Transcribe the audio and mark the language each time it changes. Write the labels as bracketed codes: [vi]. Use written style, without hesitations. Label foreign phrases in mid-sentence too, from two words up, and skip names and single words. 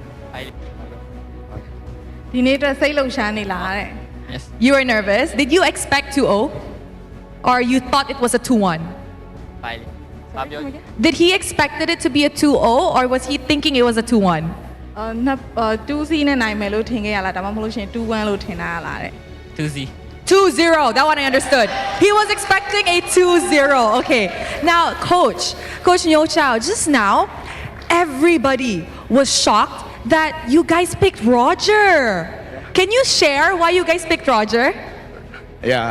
[en] Yes. You were nervous. Did you expect 2-0? Or you thought it was a 2-1? Did he expected it to be a 2-0 or was he thinking it was a 2-1? [my] 2-0 နဲ့နိုင်မယ်လို့ထင်ခဲ့ရလားဒါမှမဟုတ်လို့ရှိရင်2-1လို့ထင်တာလားတဲ့ [en] 2-0. 2-0. That one I understood. He was expecting a 2-0. Okay. Now, Coach Nyo Chow, just now, everybody was shocked that you guys picked Roger. Can you share why you guys picked Roger? Yeah.